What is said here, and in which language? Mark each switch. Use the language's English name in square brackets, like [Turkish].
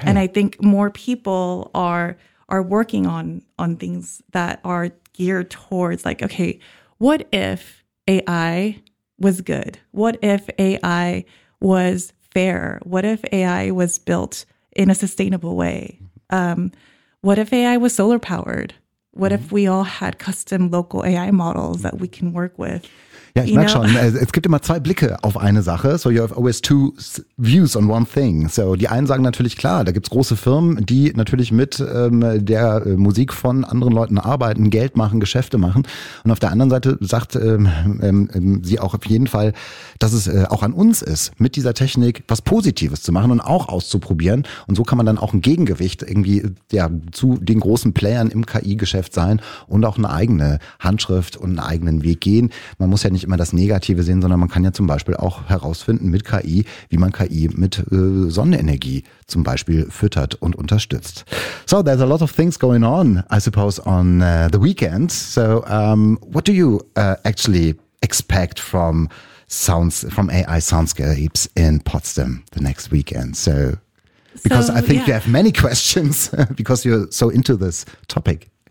[English] And I think more people are working on things that are geared towards like, okay, what if AI was good? What if AI was fair? What if AI was built in a sustainable way? What if AI was solar powered? What if we all had custom local AI models that we can work with? [German] Ja, ich merke schon, es gibt immer zwei Blicke auf eine Sache. [English] So you have always two views on one thing. [German] So die einen sagen natürlich, klar, da gibt's große Firmen, die natürlich mit der Musik von anderen Leuten arbeiten, Geld machen, Geschäfte machen. Und auf der anderen Seite sagt sie auch auf jeden Fall, dass es auch an uns ist, mit dieser Technik was Positives zu machen und auch auszuprobieren. Und so kann man dann auch ein Gegengewicht irgendwie zu den großen Playern im KI-Geschäft sein und auch eine eigene Handschrift und einen eigenen Weg gehen. Man muss ja nicht immer das Negative sehen, sondern man kann ja zum Beispiel auch herausfinden mit KI, wie man KI mit Sonnenenergie zum Beispiel füttert und unterstützt. [English] So, there's a lot of things going on, I suppose, on the weekend. So, what do you actually expect from sounds, from AI soundscapes in Potsdam the next weekend? So, because so, I think you have many questions because you're so into this topic.